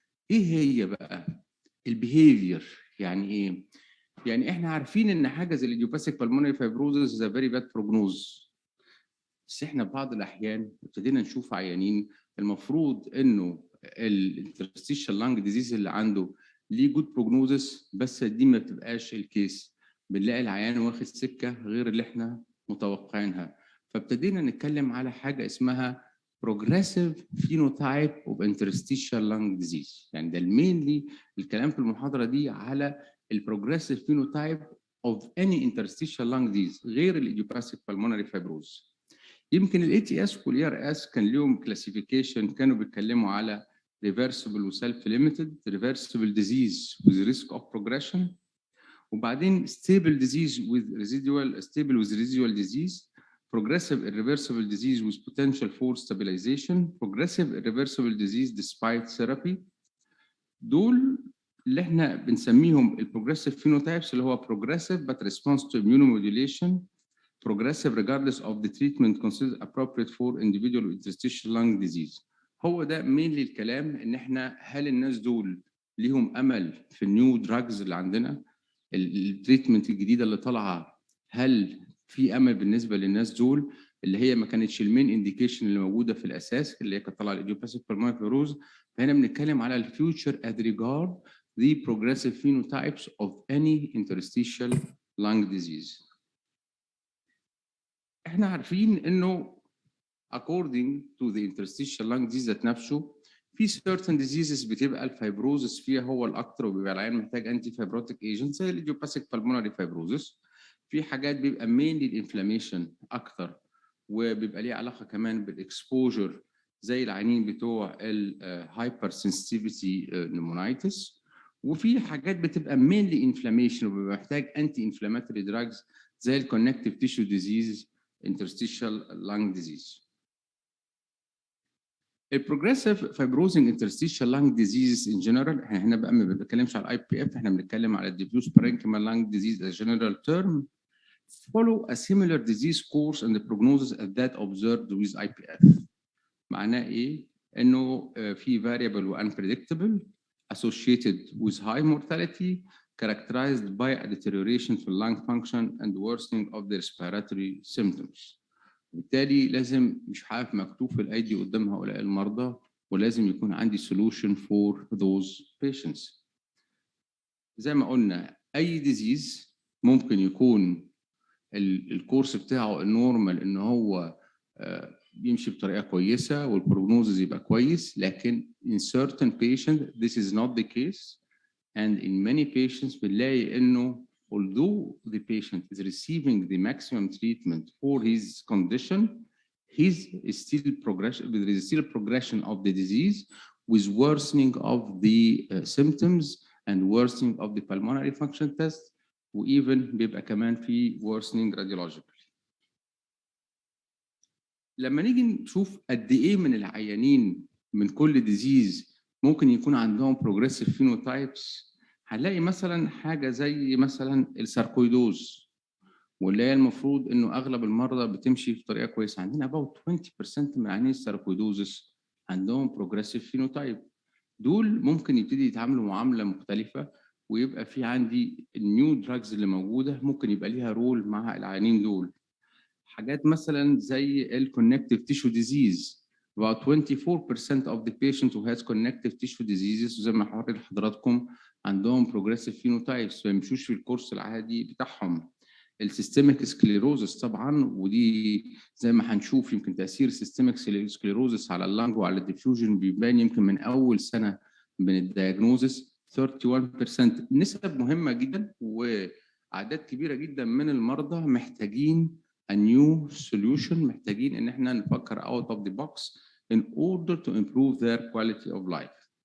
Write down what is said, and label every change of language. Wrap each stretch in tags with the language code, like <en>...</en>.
<ar>ايه هي بقى؟ البيهيفير. يعني ايه؟ يعني احنا عارفين ان حاجه زي الايديوباثيك بالمونري فايبروزس</ar> <en>the very bad prognosis,</en> <ar>بس احنا بعض الاحيان ابتدينا نشوف عيانين المفروض انه الانترستيشال لانج ديزيز اللي عنده ليه</ar> <en>good prognosis,</en> <ar>بس دي ما بتبقاش الكيس. بنلاقي العيان واخد سكه غير اللي احنا متوقعينها. فابتدينا نتكلم على حاجه اسمها</ar> <en>progressive phenotype of interstitial lung disease.</en> <ar>يعني ده المينلي الكلام في المحاضره دي على البروجريسيف</ar> <en>phenotype of any interstitial lung disease</en> <ar>غير الايديوباثيك pulmonary fibrosis. يمكن الاي تي اس والاي ار اس كان لهم كلاسيفيكيشن، كانوا بيتكلموا على</ar> <en>reversible وسيلف limited, reversible disease with risk of progression، وبعدين stable disease with residual disease، progressive irreversible disease with potential for stabilization، progressive irreversible disease despite therapy.</en> <ar>دول اللي احنا بنسميهم البروجريسيف</ar> <en>phenotypes،</en> <ar>اللي هو</ar> <en>progressive but response to immunomodulation، progressive regardless of the treatment considered appropriate for individual with interstitial lung disease. هو ده</en> <ar>mainly الكلام، ان احنا هل الناس دول ليهم امل في النيو دراجز اللي عندنا، التريتمنت الجديده اللي طالعه، هل في امل بالنسبه للناس دول اللي هي ما كانتش المين انديكيشن اللي موجوده في الاساس اللي هي كانت طالعه الايديوباثيك بالمونري فيبروز. فهنا بنتكلم على الفيوتشر</ar> <en>as regard the progressive phenotypes of any interstitial lung disease.</en> <ar>احنا عارفين انه</ar> <en>according to the interstitial lung disease</en> <ar>ذات نفسه في certain diseases بتبقى الفايبروزس فيها هو الاكثر، وبيبقى العيان محتاج انتي فايبروتيك ايجنت زي الايديوباثيك بالمونري فايبروزس. في حاجات بيبقى</ar> <en>mainly</en> <ar>الانفلاميشن اكثر، وبيبقى ليه علاقه كمان بالاكسبوجر زي العيانين بتوع الهايبر سنسيتيفيتي نيمونايتس. وفي حاجات بتبقى mainly انفلاميشن وبيبقى محتاج انتي انفلاماتوري دراجز زي الكونكتيف تيشو ديزيز interstitial lung disease.</ar> <en>البروجريسيف fibrosing interstitial lung disease in general،</en> <ar>احنا بقى ما بنتكلمش على الاي بي اف، احنا بنتكلم على</ar> <en>diffuse parenchymal lung disease as general term، follow a similar disease course and the prognosis as that observed with IPF.</en> <ar>معناه ايه؟ انه في</ar> <en>variable و unpredictable associated with high mortality characterized by a deterioration in lung function and worsening of the respiratory symptoms.</en> <ar>بالتالي لازم مش عارف مكتوب في الايدي قدام هؤلاء المرضى، ولازم يكون عندي</ar> <en>solution for those patients.</en> <ar>زي ما قلنا اي ديزيز ممكن يكون الكورس بتاعه النورمال ان هو يمشي بطريقه كويسه والبروجنوزز يبقى كويس، لكن</ar> <en>in certain patients this is not the case, and in many patients</en> <ar>بنلاقي انه</ar> <en>although the patient is receiving the maximum treatment for his condition, there is still progression of the disease with worsening of the symptoms and worsening of the pulmonary function test, وeven</en> <ar>بيبقى كمان في</ar> <en>worsening radiologically.</en> <ar>لما نيجي نشوف قد ايه من العيانين من كل ديزيز ممكن يكون عندهم</ar> <en>progressive phenotypes،</en> <ar>هنلاقي مثلا حاجه زي مثلا الساركويدوز، واللي هي المفروض انه اغلب المرضى بتمشي بطريقه كويسه. عندنا about 20% من عيانين الساركويدوزس عندهم</ar> <en>progressive phenotype.</en> <ar>دول ممكن يبتدي يتعاملوا معامله مختلفه، ويبقى في عندي النيو دراجز اللي موجوده ممكن يبقى ليها رول مع العيانين دول. حاجات مثلا زي الكونكتيف تيشو ديزيز،</ar> <en>about 24% of the patient who has connective tissue diseases</en> <ar>زي ما حضرت لحضراتكم عندهم</ar> <en>progressive phenotypes،</en> <ar>ما يمشوش في الكورس العادي بتاعهم. السيستميك سكليروزس طبعا، ودي زي ما هنشوف يمكن تاثير السيستميك سكليروزس على اللنج وعلى الديفيوجن بيبان يمكن من اول سنه من الدياجنوزس. 31% نسب مهمه جدا، واعداد كبيره جدا من المرضى محتاجين</ar> <en>a new solution،</en> <ar>محتاجين ان احنا نفكر</ar> <en>out of the box in order to improve their quality of life.</en>